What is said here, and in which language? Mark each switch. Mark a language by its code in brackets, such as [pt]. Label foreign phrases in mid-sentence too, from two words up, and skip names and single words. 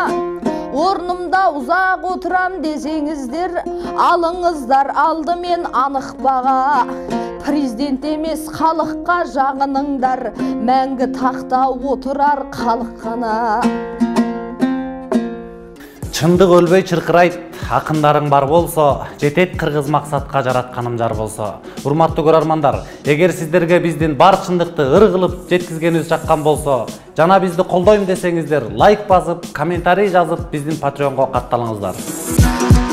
[kk] Орнымда ұзақ отырам десеңіздер, алыңыздар алдымен анық баға. Президент емес халыққа жағыныңдар, мәңгі тақта отырар халық қана. [ky] Чындық өлбөй чыркырайт, акындарың бар болсо, жетет кыргыз максатка жаратканым жар болсо. Урматтуу көрөрмандар, эгер сиздерге биздин бар чындыкты ыр кылып жеткизгенибиз жаккан болсо, жана бизди колдойм десеңиздер, лайк басып, комментарий жазып, биздин Patreonго катталыңыздар.